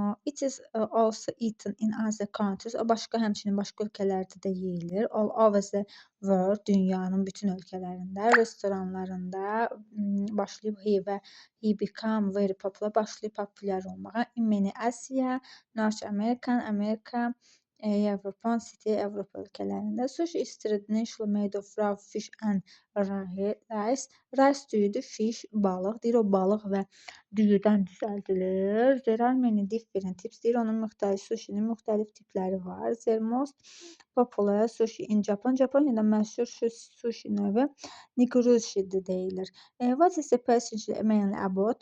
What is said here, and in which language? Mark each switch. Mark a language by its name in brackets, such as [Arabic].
[English] It is also eaten in other countries. [Azerbaijani] O başqa həmçinin başqa ölkələrdə də yeyilir. [English] All over the world, [Azerbaijani] dünyanın bütün ölkələrində, restoranlarında başlayıb [English] he become very popular, [Azerbaijani] başlayıb populyar olmağa. [English] In many Asia, North American, Amerika, Avropa City, [Azerbaijani] Avropa ölkələrində. [English] Sushi is traditional made of raw fish and rice. [Azerbaijani] Rice düyüdür, fish, balıq. Deyir, o balıq və düyüdən düzəldilir. [English] There are many different types. [Azerbaijani] Deyir, onun sushinin müxtəlif tipləri var. [English] The most popular sushi in Japan. [Azerbaijani] Japoniyada məşhur sushi növü nigirishi deyilir. [English] What is the passage mainly about?